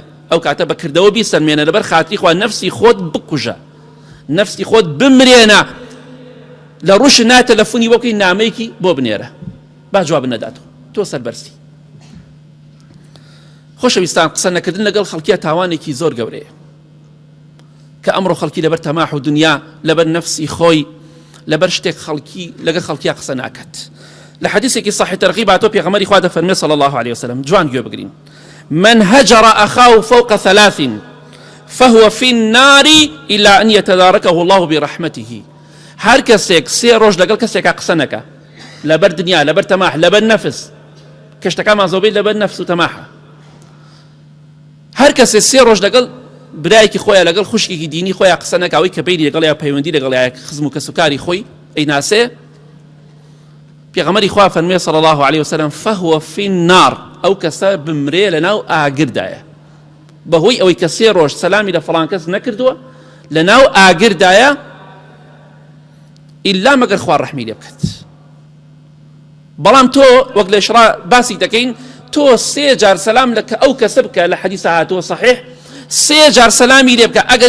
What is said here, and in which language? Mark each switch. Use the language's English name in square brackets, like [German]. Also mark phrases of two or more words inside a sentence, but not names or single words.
[Central Kurdish] ئەو کاتە بەکردەوە بیسەلمێنە لەبەر خاتری خوا نەفسی خۆت بکوژە نەفسی خۆت بمرێنە لە ڕوش ناتەلەفۆنی وەکوی نامەیەکی بۆ بنێرە با جواب نەداتەوە تۆ سەربەرسی خۆشەویستان قسە نەکردن لەگەڵ خەڵکیە تاوانێکی زۆر گەورەیە کە ئەمڕۆ خەڵکی لەبەر تەماح و دنیا لەبەر نەفسی خۆی لەبەر شتێک خەڵکی لەگەڵ خەڵکیە قسە ناکات. لە حەدیثێکی صحیح تەرغیب هاتووە پێغەمبەری خوا دەفەرمێ [Arabic] صلی الله عليه وسلم [Central Kurdish] جوان گوێ بگرین [Arabic] من هجر أخاه فوق 3 فهو في النار إلا أن يتداركه الله برحمته. [Central Kurdish] هر کەسێک 3 ڕۆژ لەگەڵ کەسێکا قسە نەکا لەبەر دنیا لەبەر تەماح لەبەر نەفس کەشتەکانمان زۆربەی لەبەر نەفس و تەماحە هەر کەسێ 3 ڕۆژ لەگەڵ برایەکی خۆیان لەگەڵ خوشکێکی دینی خۆیان قسە نەکاوی کە پەیوەندی لەگەڵ یا پەیوەندی لەگەڵ یا خزم و کەسوکاری خۆی ئەیناسێ پێغەمبەری خوا فەرمێ [Arabic] صلی الله عليه وسلم فهو في النار [Central Kurdish] ئەو کەسە بمرێ لەناو ئاگردایە بەهۆی ئەوەی کە 3 ڕۆژ سەلامی لە فڵان کەس نەکردووە لەناو ئاگردایە ئیلا مەگەر خوا ڕەحمی لێ بکات. بەڵام تۆ وەک لە ئیشرا باسی دەکەین تۆ 3 جار سەلام لە ئەو کەسە بکە لە حەدیثە هاتووە صحیح 3 جار سەلامی لێ بکە ئەگەر